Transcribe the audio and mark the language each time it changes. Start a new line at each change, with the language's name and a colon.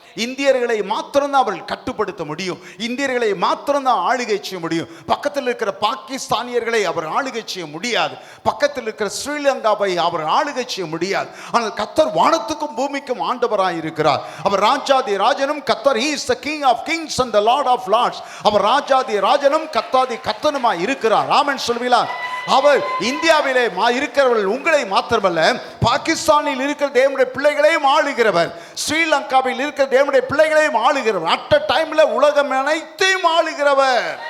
Tamil: இந்தியர்களை மாத்திரம்தான் அவர்கள் கட்டுப்படுத்த முடியும், இந்தியர்களை மாத்திரம்தான் ஆளுகை செய்ய முடியும். பக்கத்தில் இருக்கிற பாகிஸ்தானியர்களை அவர் ஆளுகை செய்ய முடியாது, பக்கத்தில் இருக்கிற ஸ்ரீலங்காவை அவர் ஆளுகை செய்ய முடியாது. ஆனால் கர்த்தர் வானத்துக்கும் பூமிக்கும் ஆண்டவராய் இருக்கிறார். அவர் ராஜாதி ராஜனும் கர்த்தர்.
English: He is the King of kings and the Lord of lords.
Tamil: அவர் ராஜாதி ராஜனும் கர்த்தாதி கர்த்தனுமாய் இருக்கிறார். ஆமென் சொல்வீங்களா? அவர் இந்தியாவிலே இருக்கிறவர்கள் உங்களை மாத்திரமல்ல, பாகிஸ்தானில் இருக்கிற தேவனுடைய பிள்ளைகளையும் ஆளுகிறவர், ஸ்ரீலங்காவில் இருக்கிற தேவனுடைய பிள்ளைகளையும் ஆளுகிறவர்,
English: at a டைம்ல
Tamil: உலகம் அனைத்தையும் ஆளுகிறவர்.